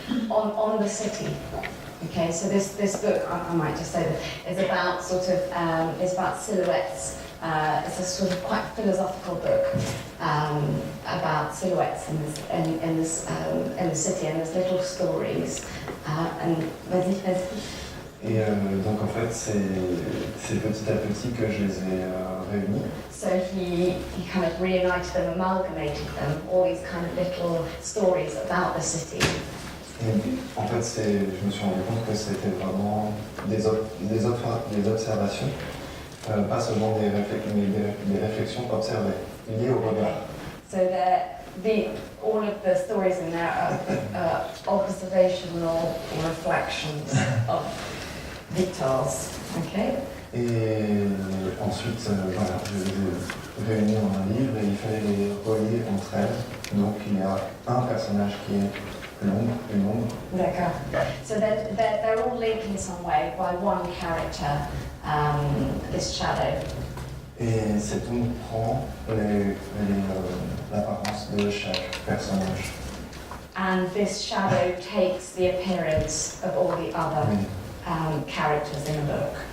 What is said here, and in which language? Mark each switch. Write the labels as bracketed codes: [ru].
[en] on the city. Okay, so this book, I might just say that, is about sort of, is about silhouettes. It's a sort of quite philosophical book about silhouettes in the city, and there's little stories. [fr] Et donc en fait c'est petit à petit que je les ai réunis. [en] So he kind of reunited them, amalgamated them, all these kind of little stories about the city. [fr] Et en fait je me suis rendu compte que c'était vraiment des observations, pas seulement des réflexions observées, liées au regard. [en] So all of the stories in there are observational reflections of Victor's. Okay. [fr] Et ensuite, voilà, je les ai réunis dans un livre et il fallait les relier entre elles. Donc il y a un personnage qui est l'ombre, une ombre. D'accord. [en] So they're all linked in some way by one character, this shadow. [fr] Et cette ombre prend l'apparence de chaque personnage. [en] And this shadow takes the appearance of all the other characters in the book.